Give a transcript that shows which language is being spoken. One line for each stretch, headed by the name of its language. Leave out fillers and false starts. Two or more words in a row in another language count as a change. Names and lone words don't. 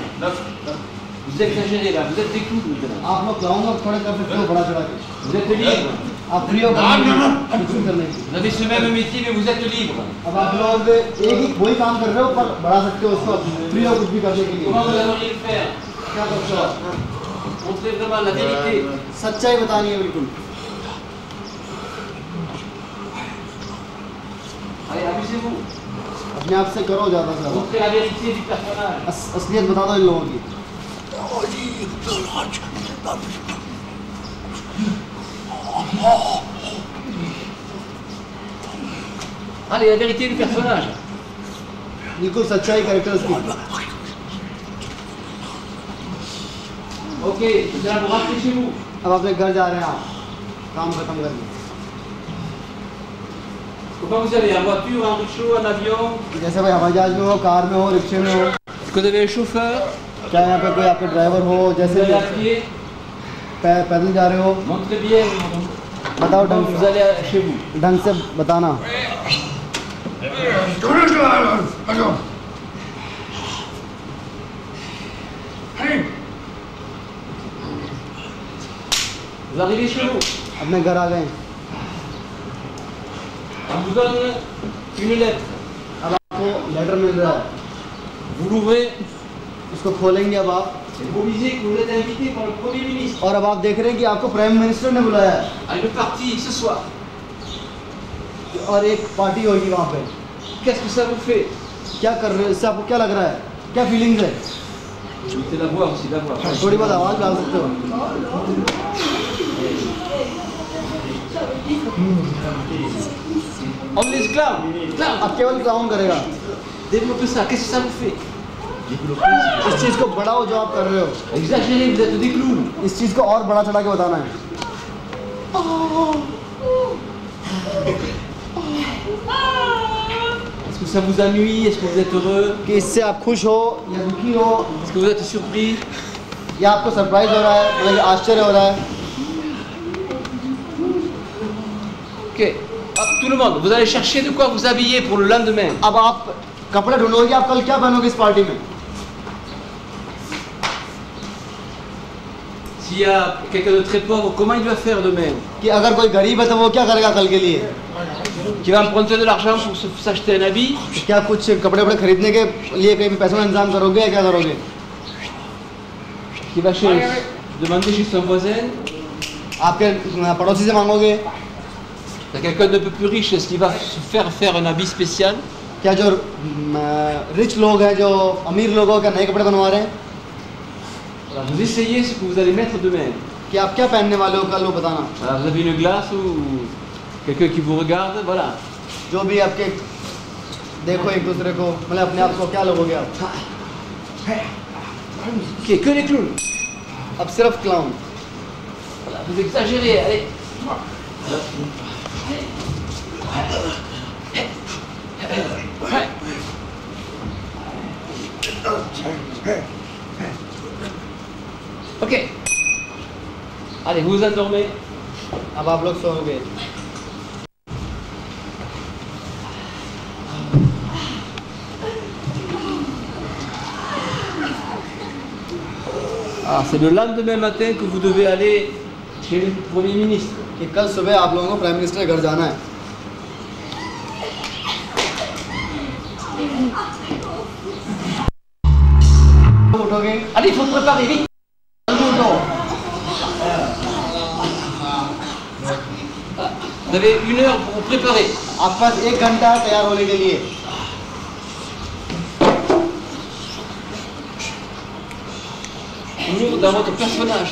French: Vous exagérez là, vous êtes des clowns maintenant.
Hindi: आप लोग क्लाउन और थोड़े कर सकते हो बड़ा चढ़ा के।
French: Vous êtes libre.
Hindi: आप फ्री हो करने की।
French: Vous avez ce même métier mais vous êtes libre.
Hindi: अब आप लोग एक ही वही काम कर रहे हो पर बढ़ा सकते हो उसको, फ्री हो कुछ भी करने के लिए।
French: Comment vous alleriez le faire?
Hindi: क्या करते हो?
French: Montrez vraiment la vérité.
Hindi: सच्चाई बतानी है बिल्कुल।
French: Allez, amusez-vous.
Hindi: अपने आप से करो ज़्यादा से ज़्यादा।
French: Montrez la vérité du personnage.
Hindi: असलियत बता दो इन लोगों की।
French: Allez, la vérité du personnage.
Hindi: बिल्कुल सच्चाई कैरेक्टर्स की।
French: Ok, vous allez vous rentrer chez vous.
Hindi: अब अपने घर जा रहे हैं आप, काम खत्म करके।
French: Comment vous allez? En voiture, en rickshaw, en avion?
Hindi: जैसे भाई हवाई जहाज में हो, कार में हो, रिक्शे में हो।
French: Est-ce que vous avez un chauffeur?
Hindi: क्या यहाँ पे कोई आपके ड्राइवर हो?
French: Vous
Hindi: जैसे
French: allez à pied?
Hindi: पैदल जा रहे हो,
French: Montrez bien.
Hindi: बताओ
French: Comment vous allez chez vous?
Hindi: ढंग से बताना।
French: Vous arrivez chez vous.
Hindi: अपने घर आ गए।
French: On vous donne une lettre.
Hindi: अब आपको लेटर मिल रहा है,
French: Vous l'ouvrez
Hindi: उसको खोलेंगे अब आप,
French: et vous lisez que vous êtes invité par le Premier ministre
Hindi: और अब आप देख रहे हैं कि आपको
English: prime minister
Hindi: ने बुलाया है
French: à une partie ce soir.
Hindi: और एक पार्टी होगी वहाँ पे।
French: Qu'est-ce que ça vous fait?
Hindi: क्या कर रहे हो? इससे आपको क्या लग रहा है? क्या फीलिंग्स है?
French: C'est la voix aussi, la voix.
Hindi: थोड़ी बहुत आवाज़ डाल सकते हो।
French: On l'esclave.
Hindi: अब केवल क्लाउन करेगा।
French: Développez ça. Qu'est-ce que ça vous fait?
Hindi: इस चीज़ को बढ़ाओ जो आप कर रहे हो।
French: Exagérez, vous êtes des clowns.
Hindi: इस चीज़ को और बड़ा चढ़ा के बताना है।
French: Est-ce que ça vous ennuie? Est-ce que vous êtes heureux?
Hindi: कि इससे आप खुश हो या दुखी हो,
French: Est-ce que vous êtes surpris?
Hindi: या आपको सरप्राइज हो रहा है, मतलब कि आश्चर्य हो रहा है।
French: Ok. Hop. tout le monde, vous allez chercher de quoi vous habiller pour le lendemain.
Hindi: अब आप कपड़े ढूंढोगे, आप कल क्या पहनोगे इस पार्टी में?
French: S'il y a quelqu'un de très pauvre, comment il va faire demain?
Hindi: कि अगर कोई गरीब है तो वो क्या करेगा कल के लिए?
French: Qui va emprunter de l'argent pour s'acheter un habit?
Hindi: क्या कुछ कपड़े वपड़े खरीदने के लिए कहीं पैसों का इंतजाम करोगे या क्या करोगे?
French: Qui va demander chez son voisin?
Hindi: आपके पड़ोसी से मांगोगे?
French: Quelqu'un de peu plus riche, est-ce qu'il va se faire un habit spécial?
Hindi: क्या जो रिच लोग हैं, जो अमीर लोग हैं, क्या नए कपड़े बनवा रहे हैं?
French: Alors, vous essayez ce que vous allez mettre demain.
Hindi: कि आप क्या पहनने वाले हो कल, वो बताना.
French: Alors, vous avez une glace ou quelqu'un qui vous regarde, voilà.
Hindi: जो भी आपके देखो एक दूसरे को, मतलब अपने आप को क्या लोगोगे आप?
French: Ok, que les clowns.
Hindi: अब सिर्फ क्लाउन.
French: Voilà, vous exagérez, allez. Ok. Allez, vous vous endormez.
Hindi: अब आप लोग सोओगे.
French: Ah, c'est le lendemain matin que vous devez aller chez le Premier ministre.
Hindi: कि कल सुबह आप लोगों को
English: prime minister
Hindi: के घर जाना है. उठोगे?
French: Allez, il faut préparer vite. Vous avez 1 heure pour vous préparer.
Hindi: आपके पास 1 घंटा तैयार होने के लिए.
French: Toujours dans votre personnage.